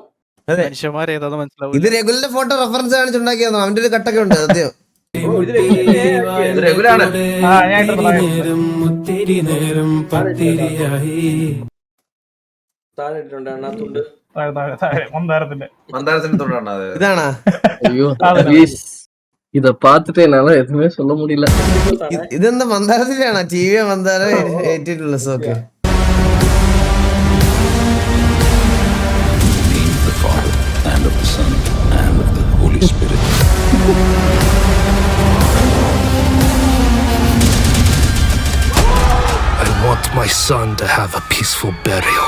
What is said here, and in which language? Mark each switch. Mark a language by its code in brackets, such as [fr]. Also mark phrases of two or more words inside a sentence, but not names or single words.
[ml] ഇത് [en] regular photo reference [ml] കാണിച്ചുണ്ടാക്കിയാന്നോ? അവന്റെ ഒരു കട്ടൊക്കെ ഉണ്ട് സത്യം. ഇതാണാ? [ta] இத பாத்துட்டு என்னால எதுவுமே சொல்ல முடியல. [ml] ഇതെന്താ മന്ദാരത്തിലാണോ? TV മന്ദാരം 18+. ഓക്കെ. [en] and of the Son and of the Holy Spirit. I want my son to have a peaceful burial.